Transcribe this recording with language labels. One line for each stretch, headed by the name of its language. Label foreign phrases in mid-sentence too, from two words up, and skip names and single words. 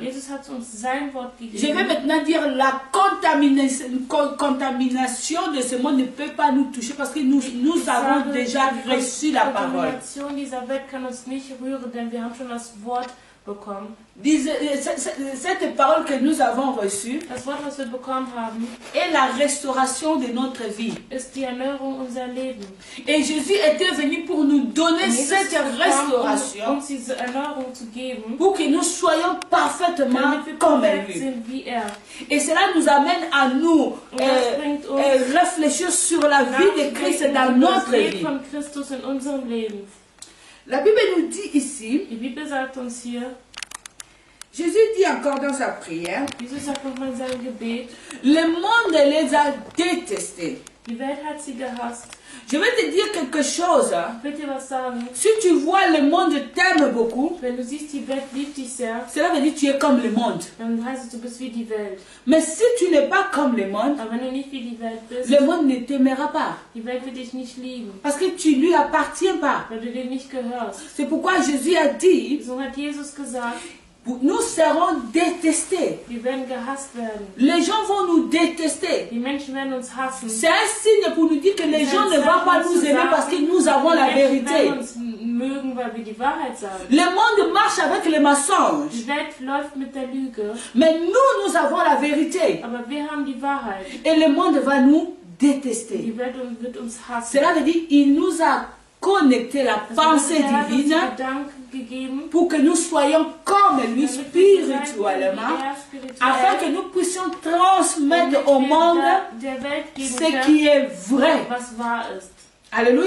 French: Je vais maintenant dire la contamination de ce monde ne peut pas nous toucher parce que nous avons déjà reçu la parole.
German: bekommen.
French: Cette parole que nous avons reçue
German: Das Wort, was wir bekommen haben,
French: est la restauration de notre vie.
German: Ist die Erneuerung unser Leben.
French: Et Jésus était venu pour nous donner cette restauration,
German: uns diese Erneuerung zu geben,
French: pour que nous soyons parfaitement comme lui. Et cela nous amène à nous réfléchir sur la vie de Christ dans notre vie. La Bible nous dit ici,
German: die Bibel sagt uns hier,
French: Jésus dit encore dans sa prière,
German: Jesus sagt nochmal in seinem Gebet,
French: le monde les a détestés.
German: Die Welt hat sie gehasst.
French: Je vais te dire quelque chose.
German: Ich will dir was sagen.
French: Si tu vois le monde t'aime beaucoup,
German: Wenn du siehst, die Welt liebt dich sehr,
French: cela veut dire que tu es comme le monde.
German: Dann heißt es, du bist wie die Welt.
French: Mais si tu n'es pas comme le monde,
German: Aber wenn du nicht wie die Welt bist,
French: le monde ne t'aimera pas.
German: Die Welt wird dich nicht lieben.
French: Parce que tu lui appartiens pas.
German: Weil du dir nicht gehörst.
French: C'est pourquoi Jésus a dit,
German: So hat Jesus gesagt,
French: nous serons détestés.
German: wir werden gehasst werden.
French: Les gens vont nous détester.
German: Die Menschen werden uns hassen.
French: C'est un signe pour nous dire que les gens ne vont pas nous aimer parce que nous avons la vérité.
German: Uns mögen, weil wir die Wahrheit sagen.
French: Le monde marche avec les mensonges.
German: Die Welt läuft mit der Lüge.
French: Mais nous avons la vérité.
German: Aber wir haben die Wahrheit.
French: Et le monde va nous détester.
German: Die Welt wird uns hassen.
French: Cela veut dire qu'il nous a connecté la pensée divine pour que nous soyons comme lui spirituellement, afin que nous puissions transmettre au monde ce qui est vrai. Alléluia.